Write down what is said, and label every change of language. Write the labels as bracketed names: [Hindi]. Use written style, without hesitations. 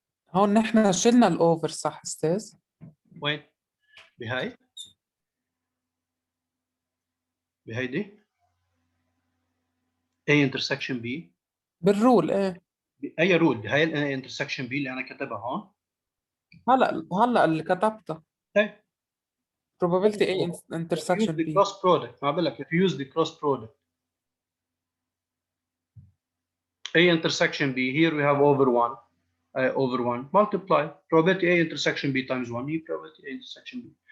[Arabic] هون نحن شلنا الأوفر صح أستاذ؟ وين؟ بهاي؟ بهيدي؟ [English] A intersection B. [Arabic] بالرول إيه. أي رول؟ هاي ال [English] intersection B [Arabic] اللي أنا كاتبها هون. هلا اللي كتبتها. طيب. [English] probability A intersection Use the B. cross product. [Arabic] ما بقول لك [English] if you use the cross product. A intersection B, here we have over 1. Over 1, multiply probability A intersection B times 1, you probability A intersection B.